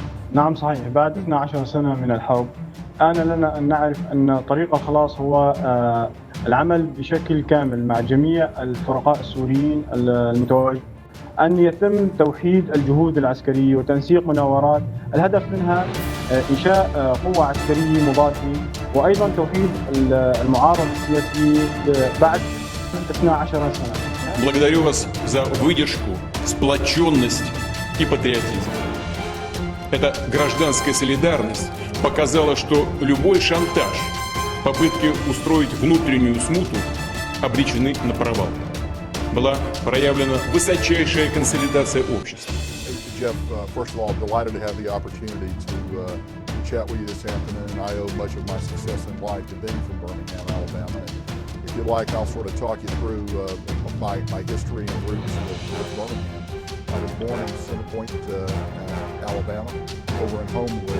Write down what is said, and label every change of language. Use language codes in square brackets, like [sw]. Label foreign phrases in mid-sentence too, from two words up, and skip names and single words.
[ar] نعم صحيح، بعد 12 سنة من الحرب آن لنا أن نعرف أن طريق الخلاص هو العمل بشكل كامل مع جميع الفرقاء السوريين المتواجدين، أن يتم توحيد الجهود العسكرية وتنسيق مناورات الهدف منها إنشاء قوة عسكرية مضادة وأيضا توحيد المعارضة السياسية بعد 12 سنة. [ru] Благодарю вас за выдержку, сплоченность и патриотизм. Эта гражданская солидарность показала, что любой шантаж, попытки устроить внутреннюю смуту обречены на провал. Была проявлена высочайшая консолидация общества. [en] Jeff, first of all, delighted to have the opportunity to chat with you this afternoon. I owe much of my success in life to being from Birmingham, Alabama. If you'd like, I'll sort of talk you through my history and roots with Birmingham. I was born in Center Point, Alabama, over in Homewood.